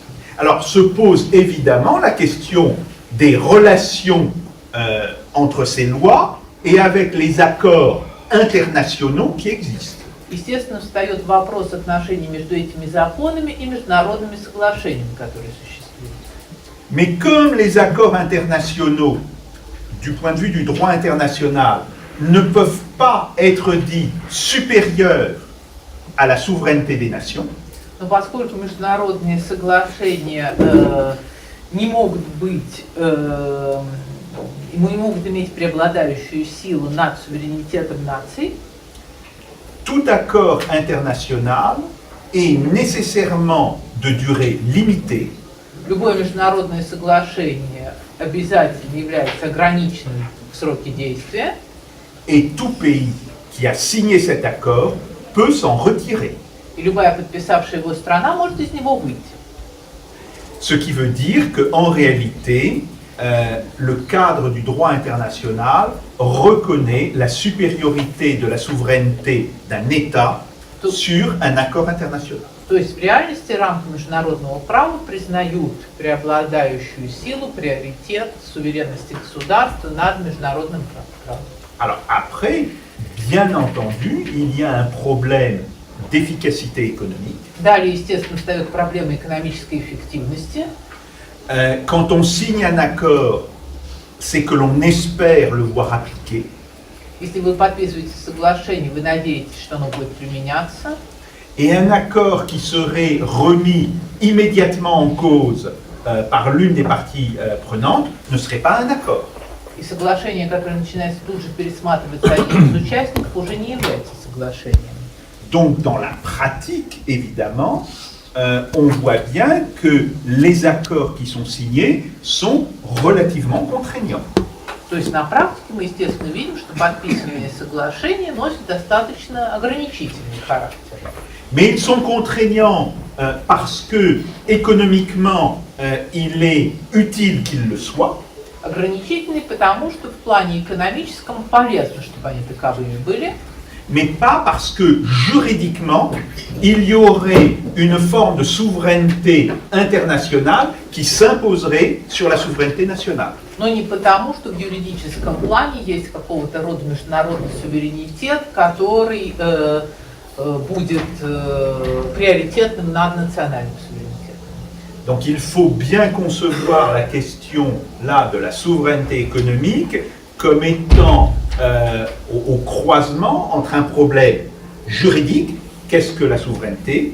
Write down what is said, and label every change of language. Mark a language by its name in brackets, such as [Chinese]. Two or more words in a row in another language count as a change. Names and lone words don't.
[French] Alors se pose évidemment la question des relations entre ces lois et avec les accords internationaux qui existent. [Russian] Естественно, встает вопрос отношений между этими законами и международными соглашениями, которые существуют. [French] Mais comme les accords internationaux, du point de vue du droit international, ne peuvent pas être dits supérieurs à la souveraineté des nations, [Russian] Но поскольку международные соглашения не могут иметь преобладающую силу над суверенитетом наций, [French] tout accord international est nécessairement de durée limitée [Russian] любое международное соглашение обязательно является ограниченным в сроке действия, [French] et tout pays qui a signé cet accord peut s'en retirer. [Russian] и любая подписавшая его страна может из него выйти. [French] Ce qui veut dire qu'en réalité, le cadre du droit international reconnaît la supériorité de la souveraineté d'un État sur un accord international. [Russian] То есть в реальности рамки международного права признают преобладающую силу, приоритет суверенности государства над международным правом. [French] Alors après, bien entendu, il y a un problème d'efficacité économique. [Russian] Далее, естественно, встает проблема экономической эффективности. [French] Quand on signe un accord, c'est que l'on espère le voir appliqué. [Russian] Если вы подписываете соглашение, вы надеетесь, что оно будет применяться. [French] Et un accord qui serait remis immédiatement en cause par l'une des parties prenantes ne serait pas un accord. [Russian] И соглашение, которое начинается тут же пересматриваться одним из участников, уже не является соглашением. [French] Donc dans la pratique, évidemment, on voit bien que les accords qui sont signés sont relativement contraignants. [Russian] То есть на практике мы, естественно, видим, что подписывание соглашения носит достаточно ограничительный характер. [French] Mais ils sont contraignants parce que économiquement, il est utile qu'ils le soient. [Russian] Ограничительный потому, что в плане экономическом полезно, чтобы они таковыми были. [French] Mais pas parce que juridiquement, il y aurait une forme de souveraineté internationale qui s'imposerait sur la souveraineté nationale. [Russian] Но не потому, что в юридическом плане есть какого-то рода международный суверенитет, который будет приоритетным над национальным суверенитетом. [French] Donc il faut bien concevoir la question là de la souveraineté économique comme étant au croisement entre un problème juridique, qu'est-ce que la souveraineté,